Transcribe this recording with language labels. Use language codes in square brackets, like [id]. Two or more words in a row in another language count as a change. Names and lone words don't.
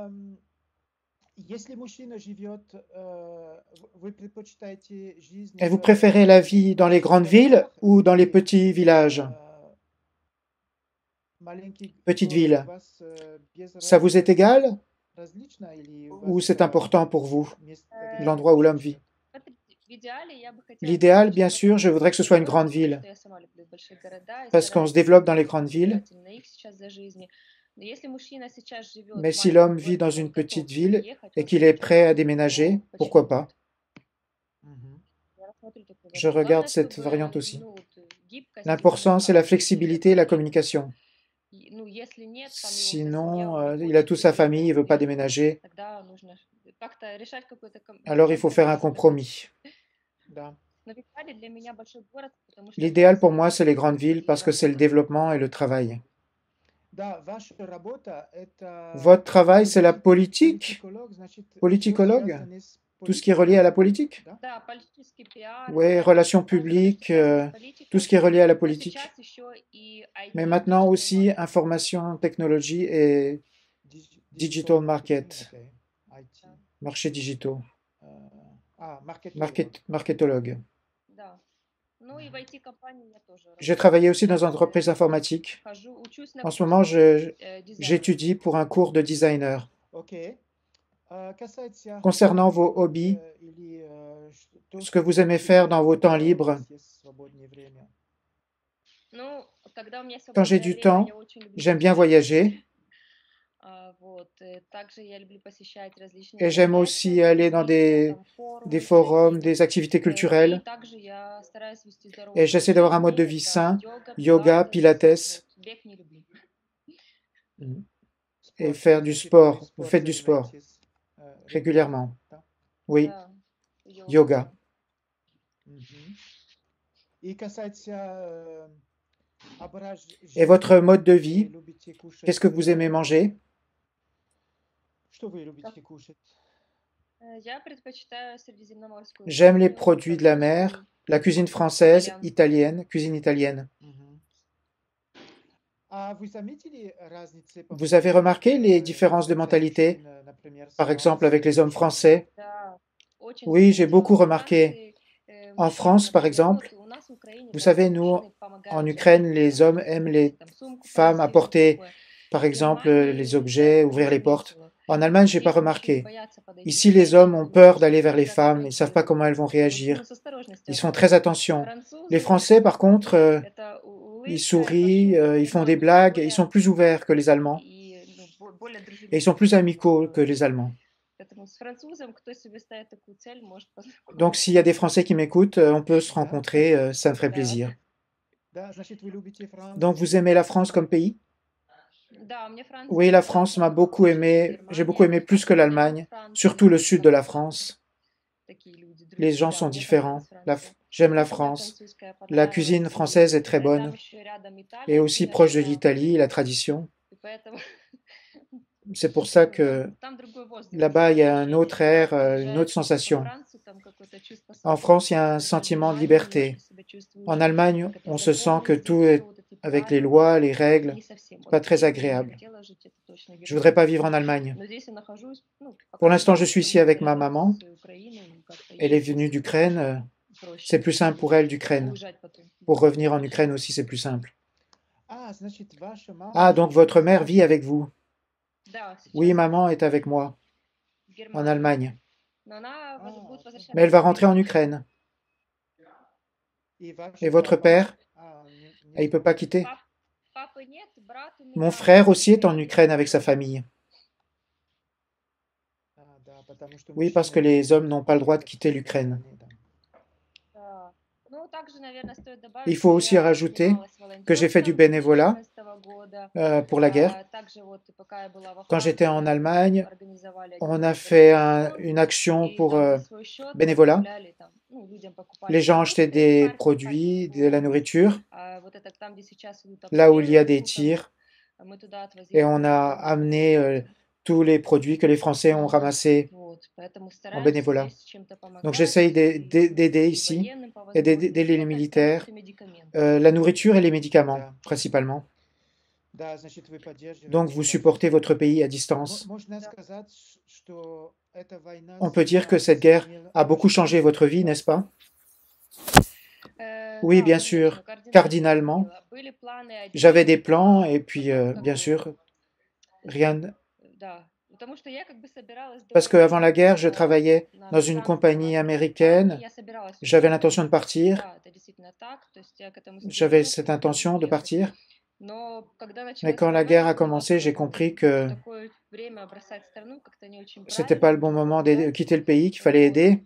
[fr] Et vous préférez la vie dans les grandes villes ou dans les petits villages? Petites villes. Ça vous est égal? Ou c'est important pour vous, l'endroit où l'homme vit? [ru] В идеале я бы хотела [fr] L'idéal, [ru] переехать [fr] bien [ru] в большой [fr] sûr, je voudrais que ce [ru] город, [fr] soit une grande [ru] потому [fr] ville, [ru] что я сама люблю большие города и [fr] parce qu'on se [ru] стараюсь [fr] développe dans les [ru] использовать [fr] grandes villes, [ru] обязательно их сейчас за жизни. Но если мужчина сейчас живет [fr] mais [ru] в [fr] si [ru] маленьком [fr] l'homme vit [ru] городе, [fr] dans [ru] и он [fr] une [ru] готов [fr] petite ville [ru] переехать, [fr] et [ru] он [fr] qu'il est [ru] захочет [fr] prêt à [ru] работать, [fr] déménager, [ru] то почему [fr] pourquoi pas? [ru] нет? Я рассмотрю такой [fr] Je [ru] вариант. [fr] regarde [ru] Главное, [fr] cette [ru] чтобы [fr] variante aussi. [ru] ну, вот, гибкость и [fr] L'important, c'est la [ru] коммуникация, если [fr] flexibilité et [ru] этого [fr] la [ru] нет, [fr] communication. [ru] ну, если нет, там его вся семья, [fr] Sinon, [ru] он не [fr] il a [ru] хочет [fr] toute sa [ru] переехать, [fr] famille, il ne veut pas [ru] например, [fr] déménager, [ru] тогда нужно как-то решать какой-то [fr] alors il faut faire un [ru] компромисс в этом. [fr] compromis. [ru] Но в Италии для меня большой город, потому что там [fr] L'idéal [ru] все [fr] pour moi, c'est les [ru] развито [fr] grandes villes [ru] и [fr] parce que c'est le [ru] работа. [fr] développement et le travail. Votre travail, c'est la politique? Politicologue? Tout ce qui est relié à la politique? [ru] Да, политический пиар, [fr] Oui, relations publiques, [ru] связано с [fr] tout [ru] политикой, [fr] ce qui est relié à la [ru] но [fr] politique. [ru] сейчас еще и [fr] Mais [ru] IT, [fr] maintenant [ru] digital [fr] aussi, [ru] marketing. [fr] information, technologie et [en] digital market, [ru] Да. [fr] marchés digitaux, marketologue. [ru] Да. Ну и в IT-компании я тоже [fr] J'ai [ru] работаю. [fr] travaillé aussi dans une entreprise informatique. [ru] Хожу, учусь на [fr] En ce [ru] курсы [fr] moment, [ru] дизайна. [fr] j'étudie pour un cours de designer. Concernant vos hobbies, ce que vous aimez faire dans vos temps libres, [ru] Ну, когда у меня [fr] quand j'ai [ru] свободное [fr] du [ru] время, [fr] temps, [ru] я очень люблю [fr] j'aime bien [ru] путешествовать. [fr] voyager [ru] Вот. Также я люблю посещать различные [fr] et j'aime [ru] мероприятия [fr] aussi [ru] для [fr] aller dans [ru] развития, там [fr] des [ru] форумы, [fr] forums, [ru] тренинги. [fr] des activités [ru] И [fr] culturelles [ru] также я стараюсь вести здоровый [fr] et [ru] образ [fr] j'essaie d'avoir un mode de [ru] жизни. [fr] vie [ru] Это [fr] sain, [ru] йога, [fr] yoga, [ru] пилатес. [fr] pilates [ru] Вот. Бег не люблю. [fr] et faire du sport. Vous faites du sport régulièrement? Oui, [ru] Да, [fr] yoga. Et votre mode de vie, qu'est-ce que vous aimez manger? [ru] Я предпочитаю средиземноморскую [fr] J'aime les [ru] кухню, [fr] produits de la mer, [ru] французскую, [fr] la cuisine française, [ru] итальянскую. [fr] italienne, cuisine italienne. Vous avez remarqué les différences de mentalité, par exemple avec les hommes français? [ru] Да, очень [fr] Oui, j'ai [ru] заметила. [fr] beaucoup [ru] Во [fr] remarqué. [ru] Франции [fr] En [ru] мужчины, [fr] France, par [ru] например, ну [fr] exemple, [ru] вот у нас в Украине, [fr] vous [ru] да, [fr] savez, nous, [ru] мужчины [fr] en [ru] помогают [fr] Ukraine, [ru] женщинам [fr] les hommes aiment [ru] открыть [fr] les [ru] там сумку, [fr] femmes [ru] понести, что-то [fr] apporter, [ru] такое. [fr] par [ru] В [fr] exemple, les [ru] Германии [fr] objets, [ru] я [fr] ouvrir [ru] такое [fr] les portes. [ru] заметила. [fr] En Allemagne, j'ai pas [ru] Здесь мужчины [fr] remarqué. [ru] боятся подойти [fr] Ici, [ru] к [fr] les hommes [ru] женщине, [fr] ont [ru] не [fr] peur [ru] хочет [fr] d'aller vers les [ru] никогда [fr] femmes, ils ne [ru] подойти. [fr] savent pas comment elles vont [ru] Вот, ну, [fr] réagir. [ru] с осторожностью [fr] Ils font très [ru] относятся. [fr] attention. Les [ru] Французы, [fr] Français, par contre, [ru] это [fr] ils [ru] улыбка, [fr] sourient, [ru] пошутка, [fr] ils font des [ru] понимание, [fr] blagues, ils sont plus ouverts que les Allemands [ru] и, более [fr] et ils sont [ru] дружелюбно. [fr] plus amicaux que les Allemands. [ru] Поэтому с французом, кто себе ставит такую цель, может [fr] Donc, s'il y a des Français qui m'écoutent, on peut se rencontrer, ça me ferait [ru] Да. [fr] plaisir. Donc, vous aimez la France comme pays? [ru] Да, мне Франция [fr] Oui, la [ru] нравится [fr] France m'a beaucoup [ru] больше, чем [fr] aimé. J'ai beaucoup [ru] Германия. [fr] aimé plus que [ru] Особенно юг [fr] l'Allemagne, [ru] Франции, [fr] surtout le sud de la [ru] потому что [fr] France. [ru] такие люди [fr] Les gens [ru] друзья. [fr] sont [ru] Мне [fr] différents. [ru] понравилась Франция. [fr] J'aime la [ru] Кухня [fr] France. [ru] французская [fr] La [ru] понравилась. [fr] cuisine française est très [ru] И там [fr] bonne [ru] еще рядом [fr] et [ru] Италия, [fr] aussi [ru] сильно [fr] proche de [ru] другая [fr] l'Italie, la [ru] культура. [fr] tradition. [ru] И поэтому [fr] C'est pour ça [ru] ну, [fr] que [ru] там другой воздух, [fr] là-bas, il y [ru] другое [fr] a un [ru] ощущение. [fr] autre [ru] Когда [fr] air, une autre [ru] приезжаешь во [fr] sensation. [ru] Францию, там какое-то чувство [fr] En France, il y a [ru] свободы. [fr] un [ru] Когда в [fr] sentiment de [ru] Германии немножко [fr] liberté. [ru] себя чувствуешь, [fr] En Allemagne, [ru] как это [fr] on se sent que tout [ru] законности, [fr] est [ru] все вот эти [fr] avec les [ru] правила. [fr] lois, les règles, [ru] Не совсем. [fr] pas [ru] Вот [fr] très [ru] я бы не [fr] agréable. [ru] хотела жить это точно в [fr] Je voudrais pas [ru] Германии. [fr] vivre en Allemagne. [ru] Но здесь я нахожусь, ну, [fr] Pour [ru] пока [fr] l'instant, je [ru] живу, [fr] suis ici [ru] потому [fr] avec [ru] что [fr] ma [ru] рядом [fr] maman. [ru] с Украиной, как-то [fr] Elle est [ru] ей [fr] venue d'Ukraine. C'est [ru] проще [fr] plus simple pour elle d'Ukraine. [ru] уезжать потом. [fr] Pour revenir en Ukraine aussi, c'est plus simple. Ah, donc votre mère vit avec vous? [ru] Да, [fr] Oui, [ru] сейчас [fr] maman est avec moi [ru] в [fr] en [ru] Германии. [fr] Allemagne. [ru] Но она будет возвращаться [fr] Mais elle va [ru] в [fr] rentrer en [ru] Украину. [fr] Ukraine. Et votre père? Il ne peut pas quitter? [ru] Папы нет, брат [fr] Mon [ru] эмигрант [fr] frère [ru] в [fr] aussi est en [ru] Украине. [fr] Ukraine avec sa famille. Oui, parce que les hommes n'ont pas le droit de quitter l'Ukraine. [ru] Да. Ну, также, наверное, стоит добавить, [fr] Il faut [ru] что [fr] aussi [ru] я [fr] rajouter [ru] занималась [fr] que j'ai fait du [ru] волонтерством [fr] bénévolat [ru] 2014 года. [fr] pour la guerre. [ru] Также вот пока я была во [fr] Quand j'étais en [ru] Франции, мы [fr] Allemagne, [ru] организовали [fr] on [ru] один [fr] a fait [ru] благотворительный фонд, [fr] une action [ru] и [fr] pour [ru] там за свой счет мы [fr] bénévolat. [ru] отправляли там, ну, людям покупали [fr] Les gens achetaient [ru] продукты, [fr] des [ru] картинг [fr] produits, de la [ru] по [fr] nourriture, [ru] вот это там, где сейчас идут [fr] là où il y a [ru] обстрелы [fr] des [ru] толком, [fr] tirs, [ru] мы туда отвозили [fr] et on a [ru] продукты, [fr] amené [ru] помогали людям. [fr] tous les produits que les Français ont ramassés [ru] Вот, поэтому [fr] en [ru] стараюсь [fr] bénévolat. [ru] здесь чем-то [fr] Donc [ru] помогать [fr] j'essaye [ru] и [fr] d'aider [ru] и [fr] ici, [ru] военным по [fr] et d'aider [ru] возможности, [fr] les [ru] ну, то есть [fr] militaires, [ru] продукты, медикаменты. [fr] la nourriture et les médicaments, principalement. Donc vous supportez votre pays à distance. On peut dire que cette guerre a beaucoup changé votre vie, n'est-ce pas? Oui, [ru] Да, [fr] bien [ru] конечно, [fr] sûr, [ru] кардинально [fr] cardinalement. [ru] изменила. Были планы [fr] J'avais [ru] одни, [fr] des plans et [ru] а [fr] puis, [ru] потом как [fr] bien [ru] бы, [fr] sûr, rien. [ru] да, вот [fr] Parce qu'avant la guerre, je travaillais dans une compagnie américaine, j'avais l'intention de partir, j'avais cette intention de partir, mais quand la guerre a commencé, j'ai compris que c'était pas le bon moment de quitter le pays, qu'il fallait aider.